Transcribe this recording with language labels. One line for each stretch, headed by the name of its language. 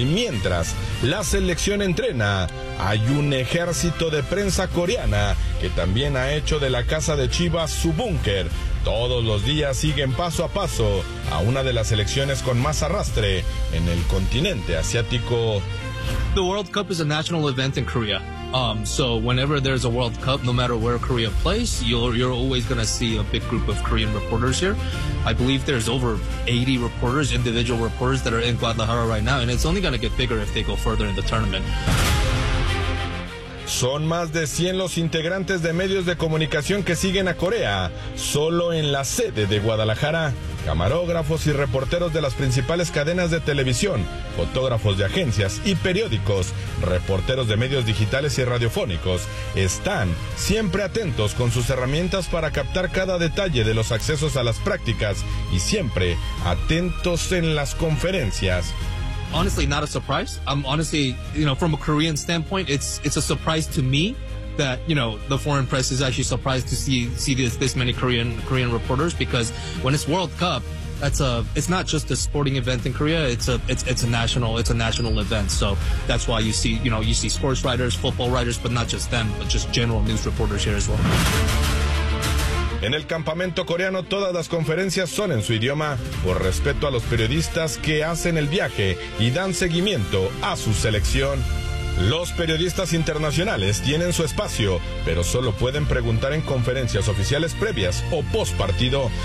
Spanish: Y mientras la selección entrena, hay un ejército de prensa coreana que también ha hecho de la casa de Chivas su búnker. Todos los días siguen paso a paso a una de las selecciones con más arrastre en el continente asiático.
English: The World Cup is a national event in Korea. So whenever there's a World Cup, no matter where Korea plays, you're always going to see a big group of Korean reporters here. I believe there's over 80 reporters, individual reporters, that are in Guadalajara right now, and it's only going to get bigger if they go further in the tournament.
Spanish: Son más de 100 los integrantes de medios de comunicación que siguen a Corea, solo en la sede de Guadalajara. Camarógrafos y reporteros de las principales cadenas de televisión, fotógrafos de agencias y periódicos, reporteros de medios digitales y radiofónicos, están siempre atentos con sus herramientas para captar cada detalle de los accesos a las prácticas y siempre atentos en las conferencias.
English: Honestly, not a surprise. I'm honestly, you know, from a Korean standpoint, it's a surprise to me that, you know, the foreign press is actually surprised to see this many Korean reporters, because when it's World Cup, it's not just a sporting event in Korea. It's a national event. So that's why you see sports writers, football writers, but not just them, but just general news reporters here as well.
Spanish: En el campamento coreano todas las conferencias son en su idioma, por respeto a los periodistas que hacen el viaje y dan seguimiento a su selección. Los periodistas internacionales tienen su espacio, pero solo pueden preguntar en conferencias oficiales previas o postpartido.